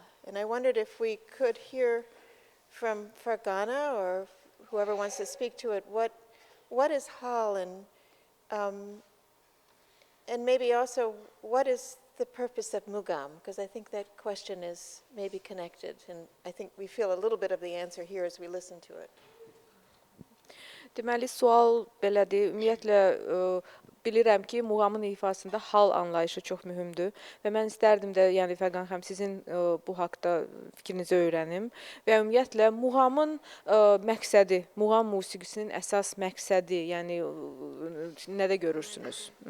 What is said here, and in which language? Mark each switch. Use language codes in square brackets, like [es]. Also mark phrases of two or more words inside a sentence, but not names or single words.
[en] And I wondered if we could hear from Fargana or whoever wants to speak to it, what is hal, and maybe also what is the purpose of mugham? Because I think that question is maybe connected, and I think we feel a little bit of the answer here as we listen to it. [az] Deməli, sual belədir. Ümumiyyətlə, bilirəm ki, muğamın ifasında hal anlayışı çox mühümdür və mən istərdim də, yəni Fərqan xanım, sizin bu haqda fikrinizi öyrənim və ümumiyyətlə muğamın məqsədi, muğam musiqisinin əsas məqsədi, yəni nədə görürsünüz?